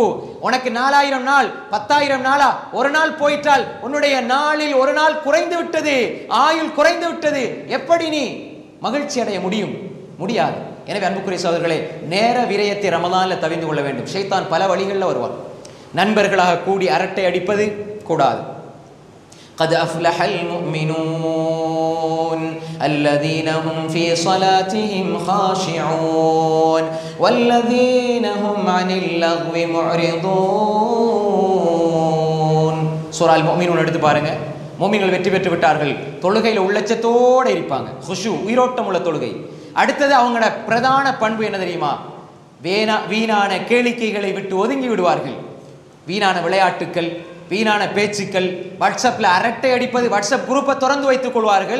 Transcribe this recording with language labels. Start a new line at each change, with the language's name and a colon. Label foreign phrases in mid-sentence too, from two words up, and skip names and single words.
Tamil: உனக்கு 4000 நாள் 10,000 நாளா ஒரு நாள் போயிட்டால் உன்னுடைய நாளில் ஒரு நாள் குறைந்து விட்டது, ஆயுள் குறைந்து விட்டது. எப்படி நீ மகிழ்ச்சி அடைய முடியும்? முடியாது. எனவே அன்புக்குரிய சகோதரர்களே, நேர விரயத்தை ரமலான்ல தவிர்த்து கொள்ள வேண்டும். ஷைத்தான் பல வழிகளில் வருவான். நண்பர்களாக கூடி அரட்டை அடிப்பது, கூடாது.
Arabic: قد أفلح المؤمنون الذين هم في صلاتهم خاشعون والذين هم عن اللغو معرضون.
Tamil: சூரா அல் முஃமினூன் எடுத்து பாருங்க. முஃமின்கள் வெற்றி பெற்று விட்டார்கள், தொழுகையில் உள்ளச்சத்தோடு இருப்பாங்க, குஷு உயிரோட்டம் உள்ள தொழுகை. அடுத்தது அவங்களோட பிரதான பண்பு என்ன தெரியுமா? வீணான கேளிக்கைகளை விட்டு ஒதுங்கி விடுவார்கள். வீணான விளையாட்டுக்கள், வீணான பேச்சுக்கள், வாட்ஸ்அப்பில் அரட்டை அடிப்பது, வாட்ஸ்அப் குரூப்பை திறந்து வைத்துக் கொள்வார்கள்.